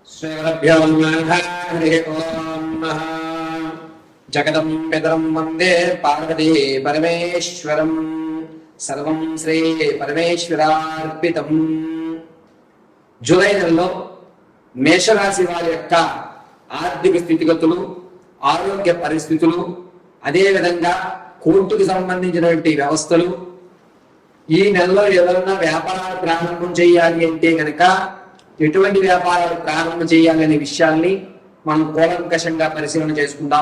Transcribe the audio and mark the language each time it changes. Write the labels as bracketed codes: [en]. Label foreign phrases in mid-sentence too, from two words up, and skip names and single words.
[sa] श्रीगुरुभ्यो नमः। हरिः ओम्। जगदं पितरं वन्दे पार्वती परमेश्वरं। सर्वं श्री పరమేశ్వరార్పితం। [te] జూలై నెలలో మేషరాశి వారి యొక్క ఆర్థిక స్థితిగతులు, ఆరోగ్య పరిస్థితులు, అదేవిధంగా కోర్టుకు సంబంధించినటువంటి వ్యవస్థలు, ఈ నెలలో ఎవరైనా వ్యాపారాలు ప్రారంభం చేయాలి అంటే కనుక ఎటువంటి వ్యాపారాలు ప్రారంభం చేయాలనే విషయాల్ని మనం కూలంకషంగా పరిశీలన చేసుకుందాం.